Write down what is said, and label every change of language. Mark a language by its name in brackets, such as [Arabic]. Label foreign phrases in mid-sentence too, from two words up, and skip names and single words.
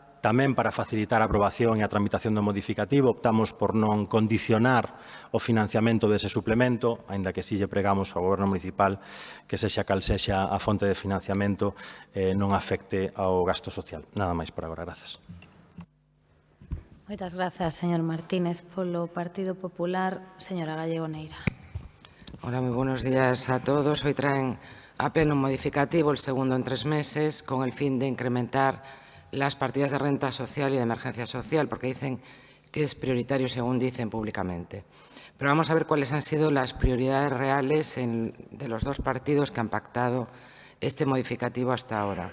[Galician] Tamén para facilitar a aprobación e a tramitación do modificativo, optamos por non condicionar o financiamento dese suplemento, aínda que si lle pregamos ao Goberno municipal que sexa cal sexa a fonte de financiamento non afecte ao gasto social. Nada máis por agora, grazas. Moitas grazas, señor Martínez. Polo Partido Popular, señora Gallego Neira. [Spanish] Hola, muy buenos días a todos. Hoy traen a pleno un modificativo, el segundo en 3 meses, con el fin de incrementar las partidas de renta social y de emergencia social, porque dicen que es prioritario, según dicen públicamente. Pero vamos a ver cuáles han sido las prioridades reales de los dos partidos que han pactado este modificativo hasta ahora.